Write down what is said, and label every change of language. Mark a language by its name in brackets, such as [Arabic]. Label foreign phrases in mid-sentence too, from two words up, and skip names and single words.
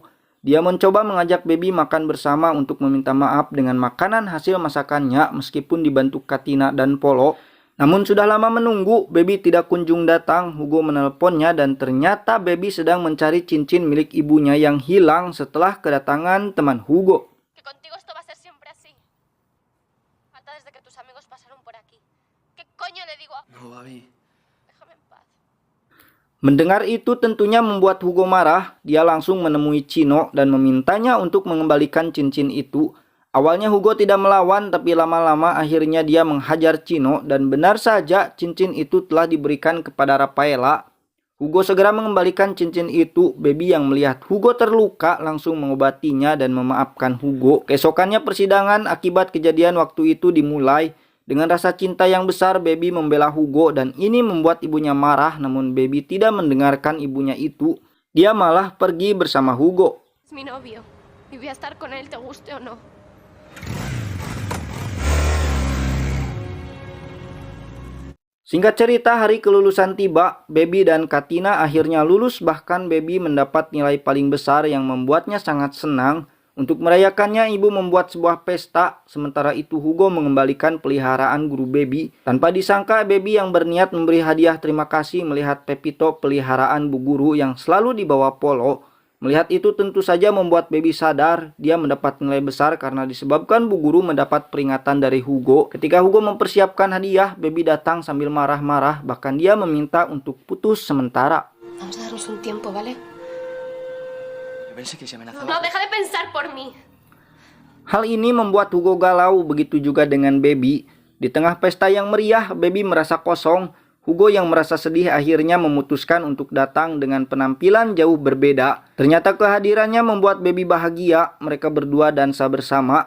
[Indonesian] Dia mencoba mengajak Baby makan bersama untuk meminta maaf dengan makanan hasil masakannya meskipun dibantu Katina dan Polo. Namun sudah lama menunggu, Baby tidak kunjung datang. Hugo menelponnya dan ternyata Baby sedang mencari cincin milik ibunya yang hilang setelah kedatangan teman Hugo. [Spanish] Que contigo esto va a ser siempre así. Hasta desde que tus amigos pasaron por aquí. ¿Qué coño le digo a...? No, Babi. Déjame en paz. [Indonesian] Mendengar itu tentunya membuat Hugo marah. Dia langsung menemui Chino dan memintanya untuk mengembalikan cincin itu. Awalnya Hugo tidak melawan, tapi lama-lama akhirnya dia menghajar Chino dan benar saja cincin itu telah diberikan kepada Rafaela. Hugo segera mengembalikan cincin itu. Baby yang melihat Hugo terluka langsung mengobatinya dan memaafkan Hugo. Keesokannya persidangan akibat kejadian waktu itu dimulai. Dengan rasa cinta yang besar, Baby membela Hugo dan ini membuat ibunya marah, namun Baby tidak mendengarkan ibunya itu. Dia malah pergi bersama Hugo. [Spanish] Es mi novio. Y voy a estar con él, te guste o no. [Indonesian] Singkat cerita, hari kelulusan tiba. Baby dan Katina akhirnya lulus, bahkan Baby mendapat nilai paling besar yang membuatnya sangat senang. Untuk merayakannya, ibu membuat sebuah pesta. Sementara itu Hugo mengembalikan peliharaan guru Baby. Tanpa disangka, Baby yang berniat memberi hadiah terima kasih melihat Pepito, peliharaan bu guru yang selalu dibawa Polo. Melihat itu tentu saja membuat Baby sadar dia mendapat nilai besar karena disebabkan bu guru mendapat peringatan dari Hugo. Ketika Hugo mempersiapkan hadiah, Baby datang sambil marah-marah, bahkan dia meminta untuk putus sementara. [Spanish] Vamos a darnos un tiempo, ¿vale? Yo pensé que se amenazaba. No, deja de pensar por mí. [Indonesian] Hal ini membuat Hugo galau, begitu juga dengan Baby. Di tengah pesta yang meriah, Baby merasa kosong. Hugo yang merasa sedih akhirnya memutuskan untuk datang dengan penampilan jauh berbeda. Ternyata kehadirannya membuat Baby bahagia. Mereka berdua dansa bersama.